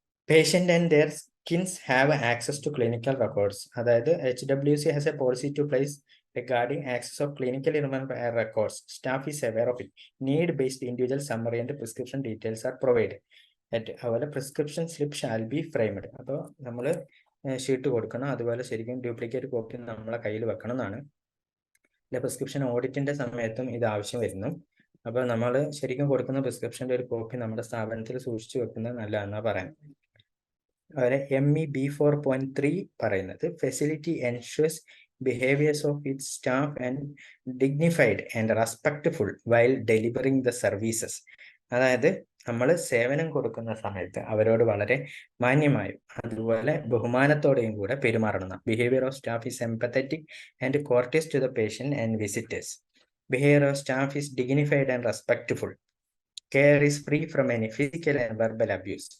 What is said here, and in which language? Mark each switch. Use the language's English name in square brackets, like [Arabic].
[English] Patient and their kins have access to clinical records. അതായത് HWC has a policy to place regarding access of clinical records. Staff is aware of it. Need-based individual summary and prescription details are provided. [Malayalam] അതുപോലെ [English] Prescription slip shall be framed. [Malayalam] അപ്പോൾ നമ്മൾ sheet കൊടുക്കണം, അതുപോലെ ശരിക്കും duplicate copy നമ്മളെ കയ്യിൽ വെക്കണം എന്നാണ്. പ്രിസ്ക്രിപ്ഷൻ ഓഡിറ്റിന്റെ സമയത്തും ഇത് ആവശ്യം വരുന്നു. അപ്പോൾ നമ്മൾ ശരിക്കും കൊടുക്കുന്ന പ്രിസ്ക്രിപ്ഷന്റെ ഒരു കോപ്പി നമ്മുടെ സ്ഥാപനത്തിൽ സൂക്ഷിച്ചു വെക്കുന്നത് നല്ലതെന്നാ പറയാം. അതുപോലെ MEB 4.3 പറയുന്നത് [English] Facility ensures behaviors of its staff and dignified and respectful while delivering the services. അതായത് [Malayalam] നമ്മൾ സേവനം കൊടുക്കുന്ന സമയത്ത് അവരോട് വളരെ മാന്യമായും അതുപോലെ ബഹുമാനത്തോടെയും കൂടെ പെരുമാറണം. [English] Behaviour of staff is empathetic and courteous to the patient and visitors. Behaviour of staff is dignified and respectful. Care is free from any physical and verbal abuse.